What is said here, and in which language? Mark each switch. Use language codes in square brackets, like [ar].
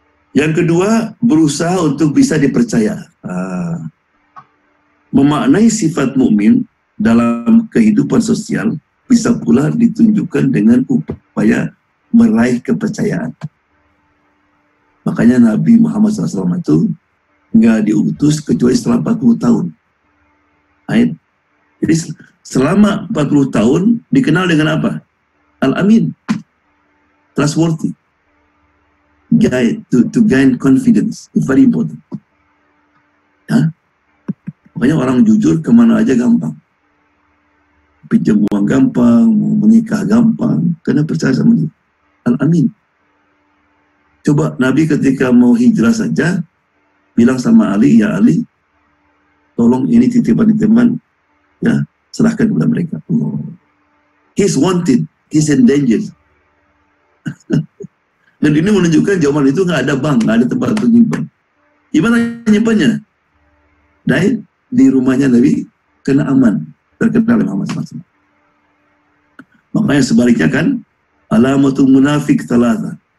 [id] Yang kedua, berusaha untuk bisa dipercaya. Memaknai sifat mukmin dalam kehidupan sosial bisa pula ditunjukkan dengan upaya meraih kepercayaan. Makanya Nabi Muhammad SAW itu nggak diutus kecuali setelah 40 tahun. Jadi selama 40 tahun dikenal dengan apa? [en] Al-Amin, trustworthy, to gain confidence, it's very important. [id] Ya? Makanya orang jujur kemana aja gampang, pinjam uang gampang, mau menikah gampang, karena percaya sama dia. Al-Amin. Coba Nabi ketika mau hijrah saja bilang sama Ali, ya Ali, tolong ini titipan teman, ya, serahkan kepada mereka. Oh. [en] He's wanted, he's endangered. [id] Dan ini menunjukkan zaman itu nggak ada bank, nggak ada tempat untuk nyimpan. Gimana nyimpannya? Di rumahnya Nabi kena aman, terkenal oleh Muhammad SAW. Makanya sebaliknya kan, [ar] alamatul munafik thalatha.